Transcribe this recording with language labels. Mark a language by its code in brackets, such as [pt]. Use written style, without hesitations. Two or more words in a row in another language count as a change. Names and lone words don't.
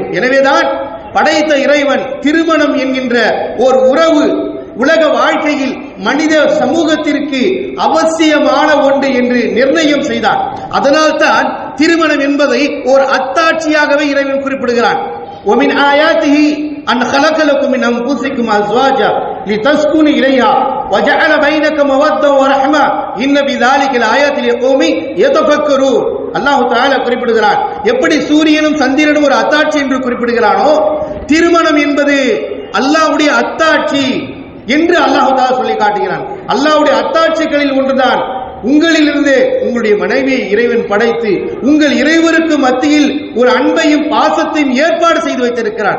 [ta] எனவேதான் படைத்த இறைவன் திருமணம் என்கின்ற ஓர் உறவு உலக வாழ்க்கையில் மனித சமூகத்திற்கு அவசியமான ஒன்று என்று நிர்ணயம் செய்தார். அதனால்தான் திருமணம் என்பதை ஒரு அத்தாட்சியாகவே இறைவன் குறிப்பிடுகிறான். [ar] ومن آياته أن خلق لكم من أنفسكم أزواجا لتسكنوا إليها وجعل بينكم مودة ورحمة إن بذلك لآيات لقوم يتفكرون. الله تعالى [ta] குறிப்பிடுகிறான், எப்படி சூரியனும் சந்திரனும் ஒரு அத்தாட்சி என்று குறிப்பிடுகிறானோ, திருமணம் என்பது அல்லாஹ்வுடைய அத்தாட்சி என்று [ar] الله تعالى [ta] சொல்லி காட்டுகிறான். அல்லாஹ்வுடைய அத்தாட்சிகளில் ஒன்றுதான் உங்களிலிருந்து உங்களுடைய மனைவியை இறைவன் படைத்து உங்கள் இறைவருக்கு மத்தியில் ஒரு அன்பையும் பாசத்தையும் ஏற்பாடு செய்து வைத்திருக்கிறார்.